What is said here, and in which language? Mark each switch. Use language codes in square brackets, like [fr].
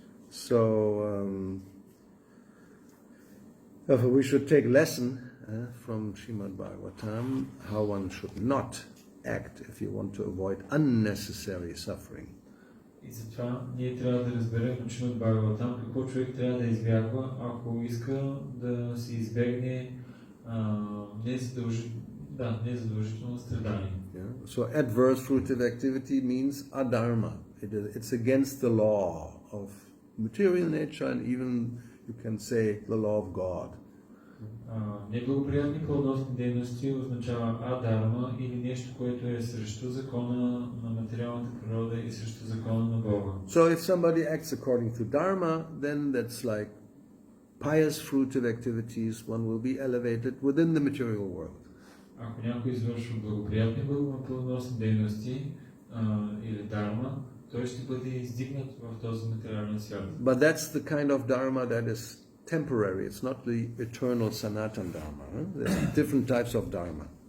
[en] So we should take lesson from Srimad Bhagavatam how one should not act if you want to avoid unnecessary suffering. [bg] И затова ние трябва да разберем от Шримад Бхагаватам какво човек трябва да избягва, ако иска да се избегне не е задължително страдание. [en] Yeah? So adverse fruitive activity means adharma. It's against the law of material nature and even you can say the law of God. [bg] Неблагоприятни плодоносни дейности означава адарма или нещо, което е срещу закона на материалната природа и срещу закона на Бога. [en] So if somebody acts according to dharma, then that's like pious fruitive activities, one will be elevated within the material world. [bg] Ако някой извършва благоприятни плодоносни дейности или дарма, той ще бъде издигнат в този материален свят. [en] But that's the kind of dharma that is temporary. It's not the eternal sanatan dharma. There's different types of dharma.